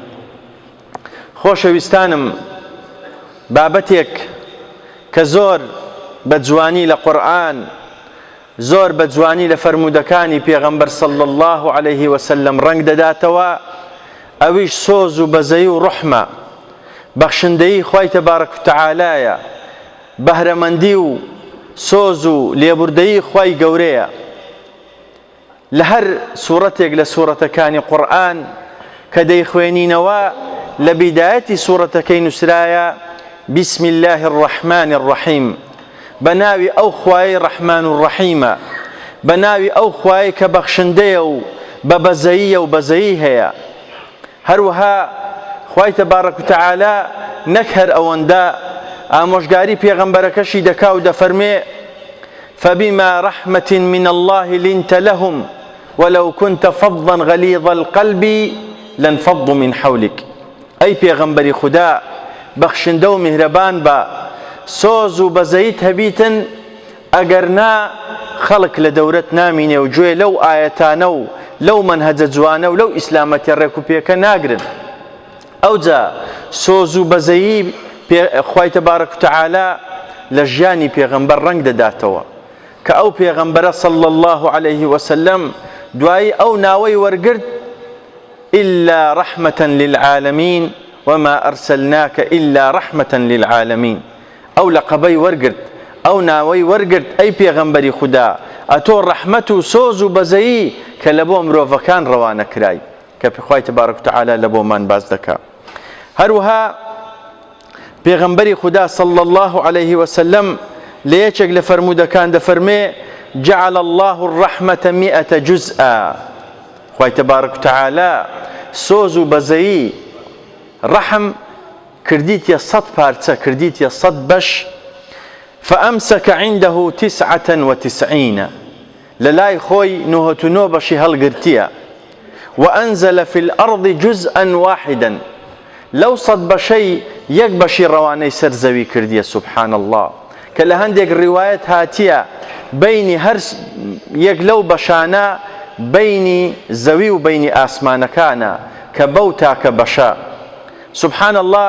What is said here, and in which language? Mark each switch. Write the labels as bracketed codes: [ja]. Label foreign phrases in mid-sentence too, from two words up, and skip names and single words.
[ckb] خۆشەویستانم، بابەتێک کە زۆر بە جوانی لە قورئان، زۆر بە جوانی لە فەرموودەکانی پێغەمبەر [ar] صلی الله عليه وسلم [ckb] ڕەنگ دەداتەوە، ئەویش سۆز و بەزەیی و ڕحمە، بەخشندەیی خوای [ar] تەبارەک و تەعالایە، [ckb] بەهرەمەندی و سۆز و لێبوردەیی خوای گەورەیە. لە هەر سوورەتێک لە سوورەتەکانی قورئان کە دەیخوێنینەوە، لە بیدایەتی سوورەتەکەی نووسرایە [ar] بسم الله الرحمن الرحیم، [ckb] بەناوی ئەو خوای ڕەحمان و ڕەحیمە، بەناوی ئەو خوای کە بەخشندەیە و بە بەزەییە و بەزەیی هەیە. هەروەها خوای [ar] تەبارەک و تەعالا [ckb] نەک هەر ئەوەندە ئامۆژگاری پێغەمبەرەکەشی دەکا و دەفەرمێ [ar] فبما رحمة من الله لنت لهم ولو كنت فظا غليظ القلب لانفضوا من حولك. [ckb] ئەی پێغەمبەری خوددا، بەخشندە و میهرەبان بە، سۆز و بەزەیت هەبیتن، ئەگەر نا خەڵک لە دەورەت نامینێ و گوێ لەو ئایەتانە و لەو مەنهەجە جوانە و لەو ئیسلامەتی ڕێک و پێکە ناگرن. ئەوجا سۆز و بەزەیی خوای [ar] تەبارەک و تەعالا [ckb] لە ژیانی پێغەمبەر ڕەنگ دەداتەوە کە ئەو پێغەمبەرە [ar] صلی الله عليه وسلم [ckb] دوایی ئەو ناوەی وەرگرت [ar] إلا رحمة للعالمين وما أرسلناك إلا رحمة للعالمين. [ckb] ئەو لەقەبەی وەرگرت، ئەو ناوەی وەرگرت، ئەی پێغەمبەری خوددا، ئەتۆ ڕەحمەت و سۆز و بەزەیی کە لە بۆ مرۆڤەکان ڕەوانە کرای، کە خوای [ar] تەبارەک و تەعالا [ckb] لە بۆمان باز دەکا. هەروەها پێغەمبەری خوددا [ar] صلی الله عليه وسلم [ckb] لە یەکێک لە فەرموودەکان دەفەرمێ [ar] جعل الله الرحمة 100 جزءا. [ckb] خوای [ar] تەبارەک و تەعالا [ckb] سۆز و بەزەیی ڕەحم کردیتە 100 پارچە، کردیتە 100 بەش. [ar] فأمسك عنده 99 [ckb] لە لای خۆی 99 بەشی هەڵگرتیە. [ar] وأنزل في الأرض جزءا واحدا [ckb] لەو 100 بەشەی یەک بەشی ڕەوانەی سەر زەوی کردیە. [ar] سبحان الله. [ckb] کە لە هەندێک ڕیوایەت هاتیە بینی هەر یەک لەو بەشانە بینی زەوی و بینی ئاسمانەکانە کە بەو تاکە بەشە. [ar] سبحان الله.